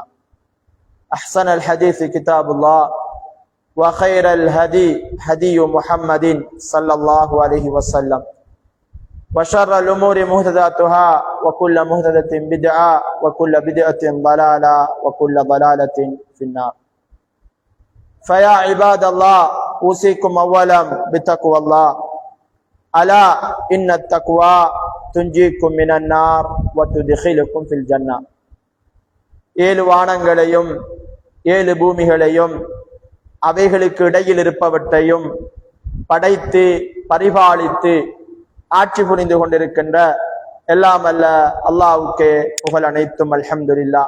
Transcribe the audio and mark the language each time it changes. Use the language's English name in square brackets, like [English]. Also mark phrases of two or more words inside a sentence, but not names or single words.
[Arabic] أحسن الحديث كتاب الله وخير الهدي هدي محمد صلى الله عليه وسلم وشر الأمور محدثاتها وكل محدثة بدعة وكل بدعة ضلالة وكل ضلالة في النار. فيا عباد الله أوصيكم أولا بتقوى الله. ألا إن التقوى تنجيكم من النار وتدخلكم في الجنة. [Tamil] ஏழு வானங்களையும் ஏழு பூமிகளையும் அவைகளுக்கு இடையில் இருப்பவற்றையும் படைத்து பரிபாலித்து ஆட்சி புரிந்து கொண்டிருக்கின்ற எல்லாம் அல்ல அல்லாஹ்வுக்கே புகழ் அனைத்தும். [Arabic] الحمد لله.